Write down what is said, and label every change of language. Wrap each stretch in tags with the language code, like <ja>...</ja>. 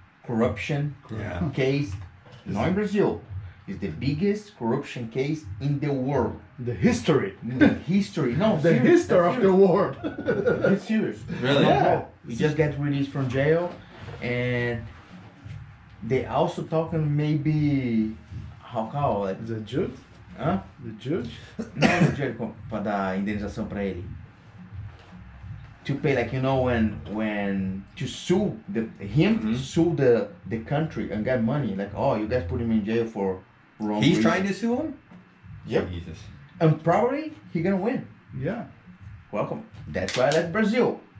<en>Corruption case, not in Brazil. It's the biggest corruption case in the world. The history. The history. No, The serious, history of the world. It's serious. Really? Yeah. He just got released from jail, and they also talking maybe how call like The judge? hã? The judge?</en> <pt>Não,</pt> <en>no jail</en> <pt>para dar indenização para ele.</pt> <en>To pay, like, you know, when to sue sue the country and get money, like, oh, you guys put him in jail for wrong He's reason. trying to sue him? Yep. Jesus. And probably he gonna win. Yeah. Welcome. That's why I like Brazil.</en>